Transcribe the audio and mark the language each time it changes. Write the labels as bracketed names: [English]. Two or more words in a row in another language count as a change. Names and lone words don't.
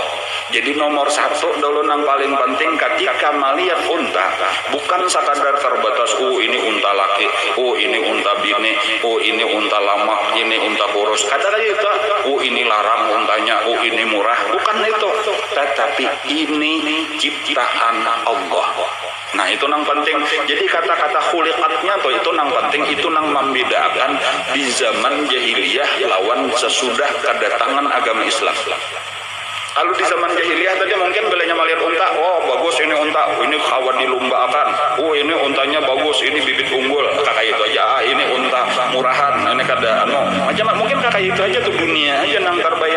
[Banjar] Jadi nomor satu dulu nang paling penting ketika melihat unta, bukan sekadar terbatas ini unta laki, ini unta bini, ini unta lama, ini unta kurus. Kata itu, ini larang untanya, ini murah. [Indonesian] Bukan itu, tetapi ini ciptaan Allah. [Banjar] Nah, itu nang penting. Jadi kata-kata khuliqatnya tuh itu nang penting, itu nang membedakan di zaman jahiliyah lawan sesudah kedatangan agama Islam. Kalau di zaman jahiliyah tadi mungkin belanya melihat unta, oh bagus ini unta, ini kawan dilombakan, oh ini untanya bagus, ini bibit unggul, kakak itu aja, ini unta murahan, ini kada macam mungkin kakak itu aja tuh dunia aja nang terbayang.